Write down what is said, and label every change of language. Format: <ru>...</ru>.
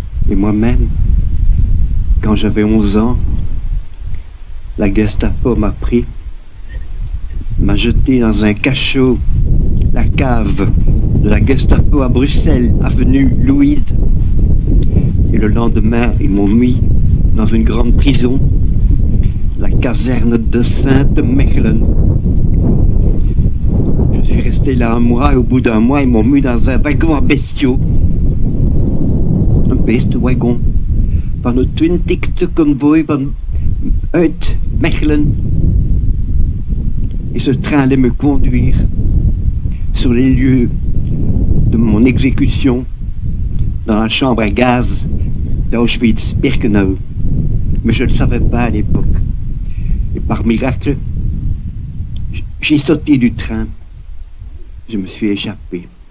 <fr>Et moi-même, quand j'avais 11 ans, la Gestapo m'a pris, m'a jeté dans un cachot, la cave de la Gestapo à Bruxelles, avenue Louise. Et le lendemain, ils m'ont mis dans une grande prison, la caserne de Sainte-Mechelen. Je suis resté là un mois et au bout d'un mois, ils m'ont mis dans un wagon à bestiaux.</fr> <nl>Un beestenwagon van het 20e convoi uit Mechelen.</nl> <fr>Et ce train allait me conduire sur les lieux de mon exécution dans la chambre à gaz d'Auschwitz-Birkenau. Mais je ne le savais pas à l'époque. Et par miracle, j'ai sauté du train. Je me suis échappé.</fr>